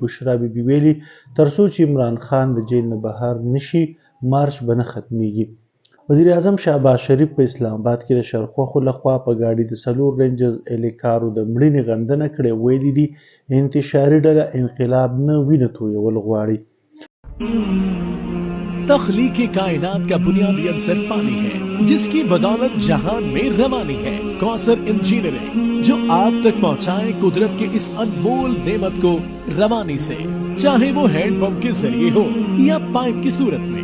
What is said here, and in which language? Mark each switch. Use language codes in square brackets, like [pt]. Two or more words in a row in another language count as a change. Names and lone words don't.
[ps] بشرا بیبي ویلي تر څو چې عمران خان د جیل نه بهر نشي مارچ به نه ختمیږي۔ وزیر اعظم شهباز شریف په اسلام آباد کې د شرخوخو لخوا په ګاډي د 4 رینجرز اهلکارو د مړینې غندنه کړې. ویلي دي انتشاري ډله انقلاب نه وینه تویول غواړي. [ur] تخلیق کائنات کا بنیادی عنصر پانی ہے جس کی بدولت جہان میں روانی ہے. کوثر انجینئرنگ جو آپ تک پہنچائے قدرت کے اس انمول نعمت کو روانی سے، چاہے وہ [en] hand pump [ur] کے ذریعے ہو یا پائپ کی صورت میں.